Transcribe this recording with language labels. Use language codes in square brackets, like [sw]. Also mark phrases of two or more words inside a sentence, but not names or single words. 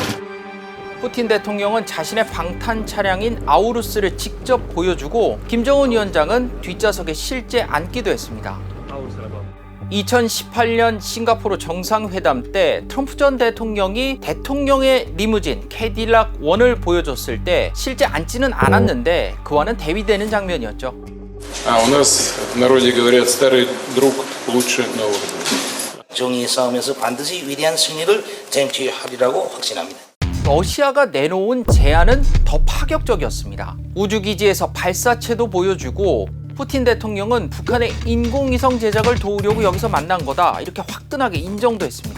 [ko] 푸틴 대통령은 자신의 방탄 차량인 아우루스를 직접 보여주고 김정은 위원장은 뒷좌석에 실제 앉기도 했습니다. 2018년 싱가포르 정상회담 때 트럼프 전 대통령이 대통령의 리무진 캐딜락 1을 보여줬을 때 실제 앉지는 않았는데 그와는 대비되는 장면이었죠. [ru] У нас в народе говорят, старый друг лучше нового. [ko] 정의의 싸움에서 반드시 위대한 승리를 쟁취하리라고 확신합니다. 러시아가 내놓은 제안은 더 파격적이었습니다. 우주기지에서 발사체도 보여주고 푸틴 대통령은 북한의 인공위성 제작을 도우려고 여기서 만난 거다 이렇게 화끈하게 인정도 했습니다.